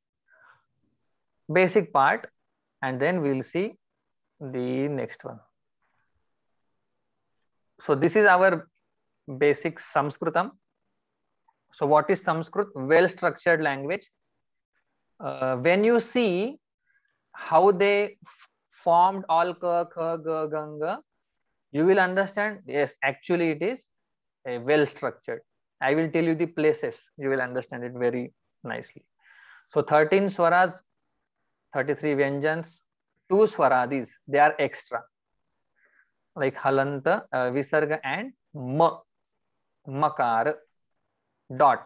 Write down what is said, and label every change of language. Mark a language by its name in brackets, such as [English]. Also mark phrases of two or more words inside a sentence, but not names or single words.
[English] Basic part, and then we'll see the next one. So this is our basic Sanskritam. So what is Sanskrit? Well-structured language. When you see how they formed all ka, kha, ga, ganga, you will understand, yes, actually it is a well-structured. I will tell you the places, you will understand it very nicely. So 13 swaras, 33 vyanjans, 2 swaradis, they are extra. Like halanta, visarga and ma, makar, dot.